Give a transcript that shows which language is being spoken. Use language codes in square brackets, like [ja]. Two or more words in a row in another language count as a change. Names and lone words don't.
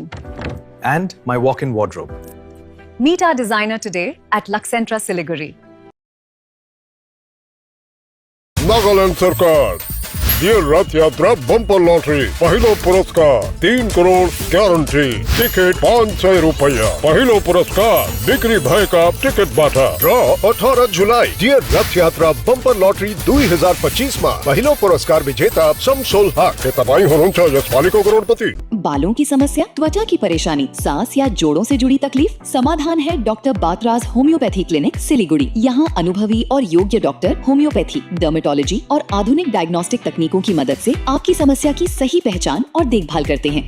[en] And my walk-in wardrobe. Meet our designer today at Luxentra Siliguri. [ne] नागालैंड सरकार ये रथ यात्रा बम्पर लॉटरी पहिलो पुरस्कार 3 करोड़ [en] guarantee ticket [ne] 500 रुपया पहिलो पुरस्कार बिक्री भएका टिकट बाटा र 18 जुलाई डियर रथ यात्रा बम्पर लॉटरी 2025 मा पहिलो पुरस्कार विजेता शमसुल हक के तपाईं हुनुहुन्छ यसपालिको करोडपति। [hi] बालों की समस्या, त्वचा की परेशानी, सांस या जोड़ों से जुड़ी तकलीफ? समाधान है डॉक्टर बातराज होम्योपैथी क्लिनिक सिलीगुड़ी। यहाँ अनुभवी और योग्य डॉक्टर होम्योपैथी, डर्मेटोलॉजी और आधुनिक डायग्नोस्टिक तकनीकों की मदद से आपकी समस्या की सही पहचान और देखभाल करते हैं।